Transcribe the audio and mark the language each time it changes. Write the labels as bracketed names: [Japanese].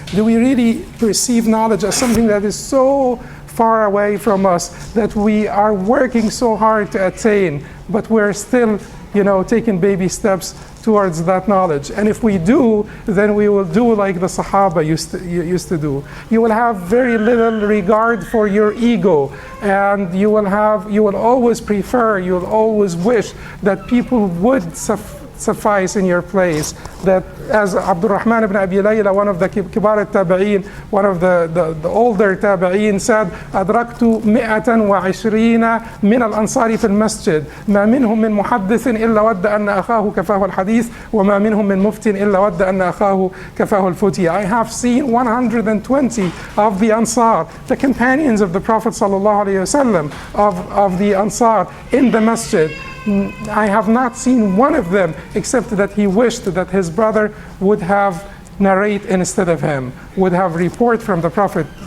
[English] Do we really perceive knowledge as something that is so far away from us that we are working so hard to attain, but we're still, taking baby steps towards that knowledge? And if we do, then we will do like the Sahaba used to do. You will have very little regard for your ego, and you will always prefer, you will always wish that people would suffice in your place. That, as Abdurrahman ibn Abi Layla, one of the kibar al-tabi'in, one of the older tabi'in, said, [Arabic] أدركت 120 من الأنصار في المسجد ما منهم من محدث إلا ود أن أخاه كفاه الحديث وما منهم من مفت إلا ود أن أخاه كفاه الفتي. [English] I have seen 120 of the Ansar, the companions of the Prophet sallallahu alaihi wasallam, of the Ansar in the masjid. I have not seen one of them except that he wished that his brother would have narrate instead of him, would have report from the Prophet.